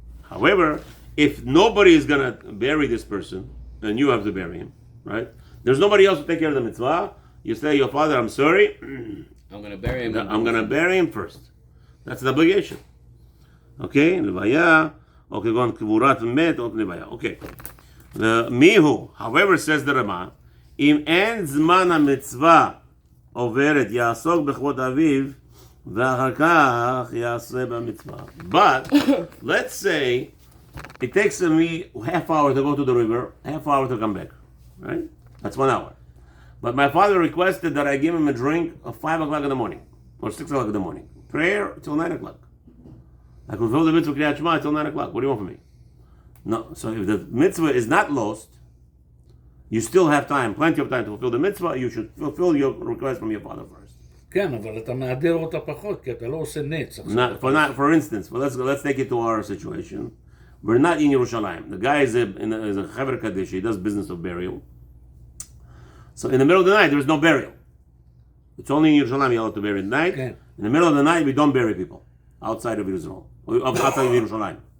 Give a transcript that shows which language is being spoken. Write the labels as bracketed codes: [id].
[en] However, if nobody is going to bury this person, then you have to bury him, right? There's nobody else to take care of the mitzvah. You say, your father, I'm sorry. I'm going to bury him. I'm going to bury him first. That's the obligation. Okay? [he] לוויה, או כגון קבורת מת, או לוויה. Okay. מיהו, however, says the Rama, אם אין זמן המצווה עוברת, יעסוק בכבוד אביו, ואחר כך יעשה במצווה. [en] But, let's say, it takes me half hour to go to the river, half hour to come back, right? That's 1 hour. But my father requested that I give him a drink at 5 o'clock in the morning, or 6 o'clock in the morning. Prayer till 9 o'clock. I can fulfill the mitzvah Kriyat Shema till 9 o'clock. What do you want from me? No. So if the mitzvah is not lost, you still have time, plenty of time to fulfill the mitzvah. You should fulfill your request from your father first. [he] כן, אבל אתה מהדר אותה פחות, כי אתה לא עושה נץ. [en] For instance, let's take it to our situation. We're not in Yerushalayim. The guy is a Chaver Kadesh. He does business of burial. So in the middle of the night, there is no burial. It's only in Yerushalayim you're allowed to bury at night. Okay. In the middle of the night, we don't bury people outside of Israel, outside of Yerushalayim.